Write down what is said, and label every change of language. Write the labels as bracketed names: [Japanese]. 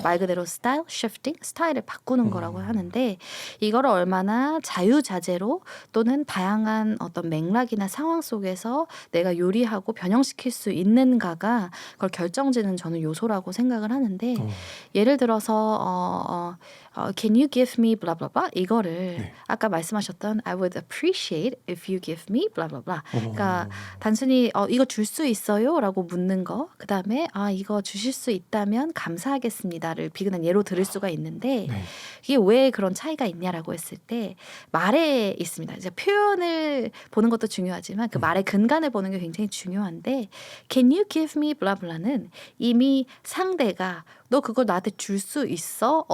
[Korean] 말 그대로 스타일 시프팅, 스타일을 바꾸는 거라고 하는데 이거를 얼마나 자유자재로 또는 다양한 어떤 맥락이나 상황 속에서 내가 요리하고 변형시킬 수 있는가가 그걸 결정짓는 저는 요소라고 생각을 하는데 예를 예를 들어서 [English] can you give me blah blah blah [Korean] 이거를 네. 아까 말씀하셨던 [English] I would appreciate if you give me blah blah blah. [Korean] 그러니까 오. 단순히 이거 줄 수 있어요라고 묻는 거. 그다음에 이거 주실 수 있다면 감사하겠습니다를 비근한 예로 들을 수가 있는데 네. 이게 왜 그런 차이가 있냐라고 했을 때 말에 있습니다. 이제 표현을 보는 것도 중요하지만 그 말의 근간을 보는 게 굉장히 중요한데 [English] can you give me blah blah [Korean] 는 이미 상대가 너 그거 나한테 줄 수 있어?